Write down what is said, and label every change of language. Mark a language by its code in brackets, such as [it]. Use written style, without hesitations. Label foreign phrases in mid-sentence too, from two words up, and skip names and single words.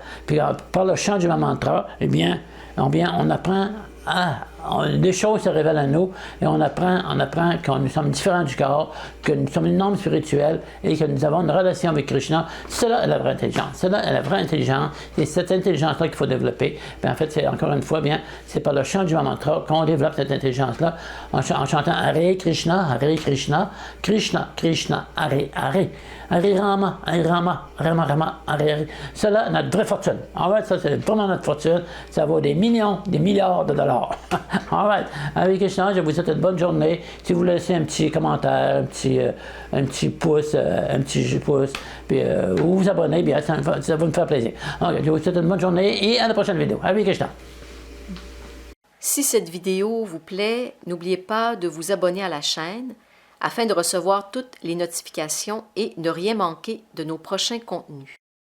[fr] Puis par le chant du mantra, eh bien, on apprend des choses se révèlent à nous et on apprend que nous sommes différents du corps, que nous sommes une âme spirituelle et que nous avons une relation avec Krishna. Cela est la vraie intelligence. Cela est la vraie intelligence. Et cette intelligence-là qu'il faut développer. Bien, en fait, c'est encore une fois, bien, c'est par le chant du mantra qu'on développe cette intelligence-là en chantant [sa] हरे कृष्ण कृष्ण कृष्ण हरे हरे. हरे राम राम राम हरे हरे. [fr] Cela est notre vraie fortune. En fait, ça, c'est vraiment notre fortune. Ça vaut des millions, des milliards de dollars. [en] All right. [fr] Avec Krishna, je vous souhaite une bonne journée. Si vous laissez un petit commentaire, un petit pouce, puis ou vous abonnez, bien, ça va me faire plaisir. Donc, je vous souhaite une bonne journée et à la prochaine vidéo. Avec Krishna. Si cette vidéo vous plaît, n'oubliez pas de vous abonner à la chaîne afin de recevoir toutes les notifications et ne rien manquer de nos prochains contenus.